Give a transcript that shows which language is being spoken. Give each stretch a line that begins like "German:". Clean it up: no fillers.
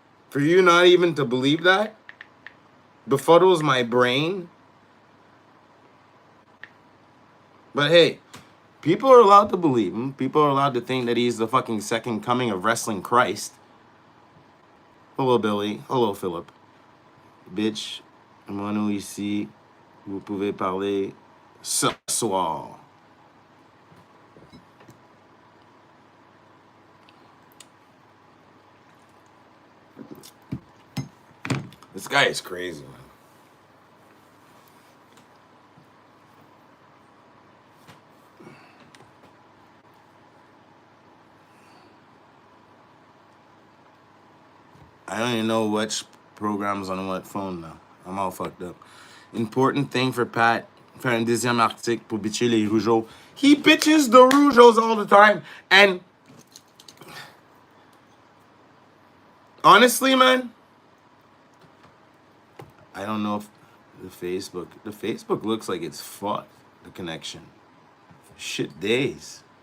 English: For you not even to believe that befuddles my brain. But hey, people are allowed to believe him. People are allowed to think that he's the fucking second coming of wrestling Christ. Hello, Billy. Hello, Philip.
French: Bitch, moi ici, vous pouvez parler ce soir.
English: This guy is crazy, man. I don't even know which program's on what phone now. I'm all fucked up. Important thing for Pat,
French: faire un deuxième article pour bitcher les Rougeaux.
English: He bitches the Rougeaux all the time. And honestly, man, I don't know if the Facebook looks like it's fucked, the connection. Shit days.